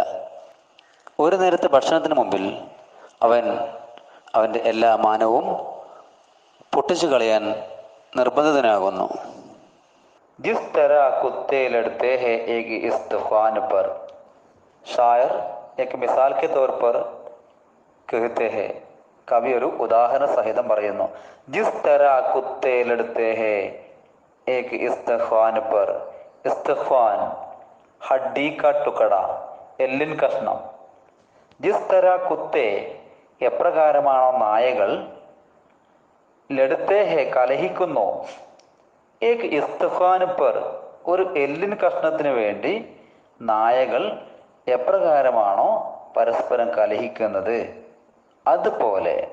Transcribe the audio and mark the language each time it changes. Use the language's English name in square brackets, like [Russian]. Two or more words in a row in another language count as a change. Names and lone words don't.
[Malayalam] ഒരു നേരത്തെ ഭക്ഷണത്തിന് മുമ്പിൽ അവൻ അവൻ്റെ എല്ലാ മാനവും പൊട്ടിച്ചു കളയാൻ നിർബന്ധിതനാകുന്നു. [Hindi] जिस तरह कुत्ते लड़ते हैं एक इस्तिख़्वान पर, शायर एक मिसाल के तौर पर कहते हैं, [Malayalam] കവി ഒരു ഉദാഹരണ സഹിതം പറയുന്നു. [Hindi] जिस तरह कुत्ते लड़ते हैं एक इस्तिख़्वान पर, इस्तिख़्वान हड्डी का टुकड़ा, [Malayalam] എല്ലിൻ കഷ്ണം. [Hindi] जिस तरह कुत्ते, [Malayalam] എപ്രകാരമാണോ നായകൾ, [Hindi] लड़ते हैं [Malayalam] കലഹിക്കുന്നു, [Hindi] एक इस्तिख़्वान पर, [Malayalam] ഒരു എല്ലിൻ കഷ്ണത്തിന് വേണ്ടി നായകൾ എപ്രകാരമാണോ പരസ്പരം കലഹിക്കുന്നത്, അതുപോലെ